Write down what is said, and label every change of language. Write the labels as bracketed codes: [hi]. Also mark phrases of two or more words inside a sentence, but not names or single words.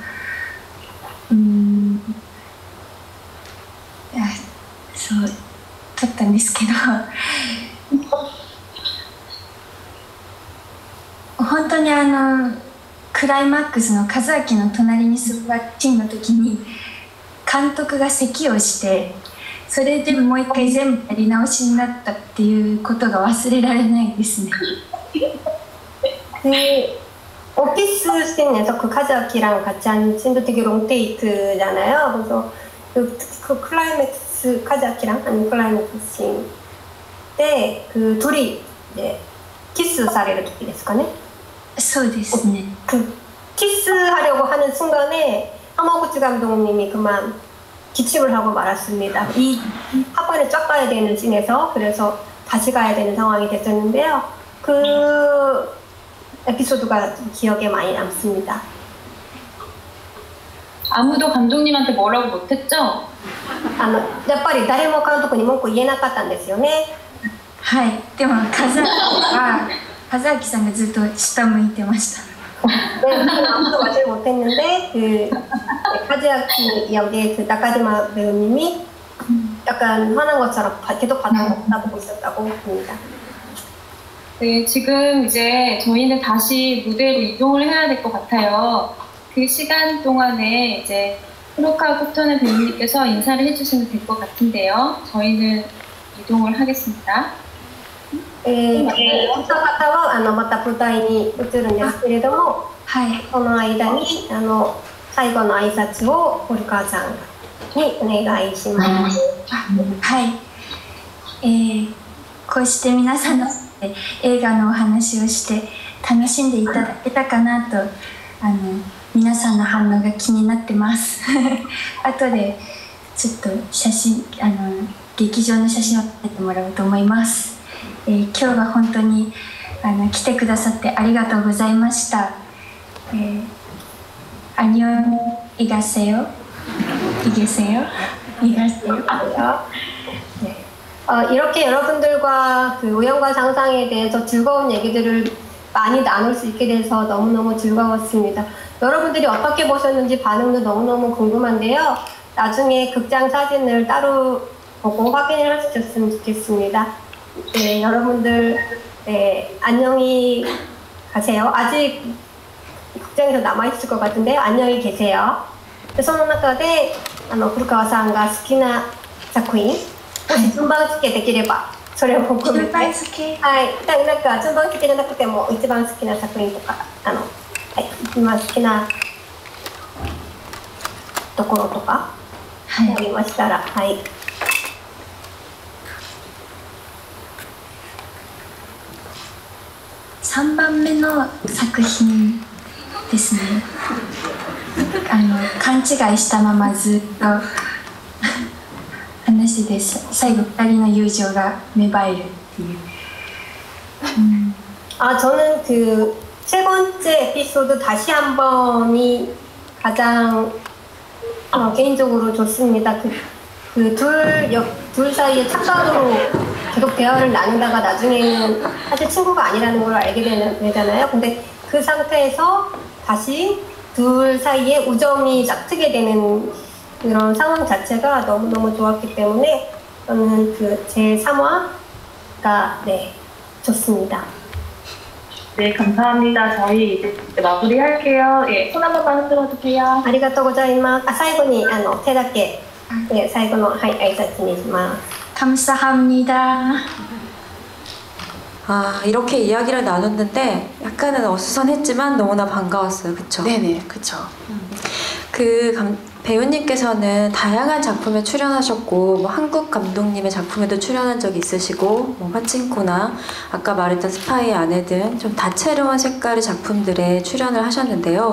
[ja] そう撮ったんですけど本当にクライマックスの和明の隣に座るシーンの時に監督が咳をして、それでもう一回全部やり直しになったっていうことが忘れられないですね。 [ko] 오피스씬에서 그 카즈아키랑 같이 한 씬도 되게 롱테이크잖아요. 그래서 그 클라이맥스 카즈아키랑 아니 클라이맥스 씬 때 그 둘이 이제 키스 사례를 듣기 됐을까네? [ja] そうですね。 [ko] 그 키스하려고 하는 순간에 하마구치 감독님이 그만 기침을 하고 말았습니다. 이 학원에 쫙 가야 되는 씬에서 그래서 다시 가야 되는 상황이 됐었는데요. 그 에피소드가 기억에 많이 남습니다. 아무도 감독님한테 뭐라고 못했죠? [ja] やっぱり誰も監督に文句言えなかったんですよね。はい。でも和明さんがずっと下向いてました。 [ko] 네, 아무도 말을 못했는데 그 카즈아키 역의 그 나카지마 배우님이 약간 화난 것처럼 계속 바라보고 있었다고 합니다. 네, 지금 이제 저희는 다시 무대로 이동을 해야 될 것 같아요. 그 시간 동안에 이제 후루카 코토네 배우님께서 인사를 해주시면 될 것 같은데요. 저희는 이동을 하겠습니다. [ja] お二方はまた舞台に移るんですけれども、はい、その間に最後の挨拶を堀川さんにお願いします。はい、こうして皆さんの映画のお話をして楽しんでいただけたかなと皆さんの反応が気になってます後でちょっと写真劇場の写真を撮ってもらおうと思います。今日は本当に来てくださってありがとうございました。 [ko] 안녕히가세요. 이게세요. 이가세요. 이렇게 여러분들과 그 우연과 상상에 대해서 즐거운 얘기들을 많이 나눌 수 있게 돼서 너무너무 즐거웠습니다. 여러분들이 어떻게 보셨는지 반응도 너무너무 궁금한데요. 나중에 극장 사진을 따로 보고 확인을 해주셨으면 좋겠습니다. 네, 여러분들 네, 안녕히 가세요. 아직 극장에서 남아있을 것 같은데요. 안녕히 계세요. [ja] でその中で古川さんが好きな作品、もし順番付けできればそれを含めて、順番付け、はい、なんか順番付けじゃなくても一番好きな作品とかはい、今好きなところとかありましたら、はい。 3番目の作品ですね。勘違いしたままずっと話です。最後2人の友情が芽生えるっていう。 [ko] 저는 그 세 번째 에피소드 다시 한 번이 가장 개인적으로 좋습니다. 둘 사이에 착각으로 계속 대화를 나누다가 나중에는 사실 친구가 아니라는 걸 알게 되잖아요. 근데 그 상태에서 다시 둘 사이에 우정이 짝트게 되는 그런 상황 자체가 너무너무 좋았기 때문에 저는 그 제 3화가 네, 좋습니다. 네, 감사합니다. 저희 이제 마무리할게요. 예, 손 한 번만 흔들어 주세요. [ja] ありがとうございます。最後に手だけ、最後の、はい、挨拶にします。 [ko] 감사합니다. 이렇게 이야기를 나눴는데 약간은 어수선했지만 너무나 반가웠어요. 그쵸? 네네, 그쵸. 배우님께서는 다양한 작품에 출연하셨고 뭐 한국 감독님의 작품에도 출연한 적이 있으시고 뭐 파친코나 아까 말했던 스파이의 아내 등 좀 다채로운 색깔의 작품들에 출연을 하셨는데요.